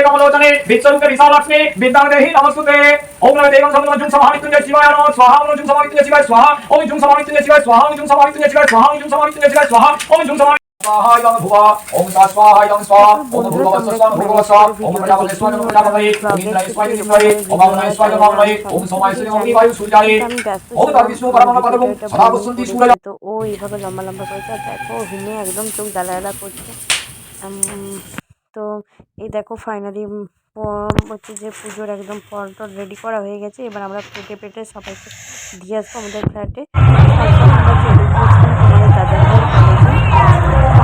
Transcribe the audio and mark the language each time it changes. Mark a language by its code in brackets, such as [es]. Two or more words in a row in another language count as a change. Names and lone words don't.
[sa] कमलोचने विश्वरूपे विशालक्ष्मी विद्यादेहि नमस्तुते ओम नमः देवं समनुजुं समाहितुंजय शिवाय नमः स्वाहा ओम जुं समाहितुंजय शिवाय स्वाहा ओम जुं समाहितुंजय शिवाय स्वाहा ओम जुं समाहितुंजय शिवाय स्वाहा ओम जुं समाहितुंजय शिवाय स्वाहा ओम जुं समाहितुंजय स्वाहाय नमः भुवा ओम स्वाहाय नमः स्वाहा ओम भूर्भुवस्सुः भूर्भुवस्सुः ओम प्रजापतिः प्रजापतये ओम इंद्राय इंद्राय ओम अग्नये अग्नये ओम सोमाय सोमिमाय सूर्याय ओम तद्विष्णु परमं पदं सदा वसन्ति सूर्य। [bn] তো ও এইভাবে লম্বা লম্বা করেছে। আর দেখো হিমে একদম চোখ জ্বালা করছে। তো এই দেখো ফাইনালি হচ্ছে যে পুজোর একদম ফল টল রেডি করা হয়ে গেছে। এবার আমরা পেটে পেটে সবাইকে দিয়ে আসবো আমাদের ফ্ল্যাটে। তারপর আমরা চলে গিয়েছিলাম আমাদের দাদার কলেজে।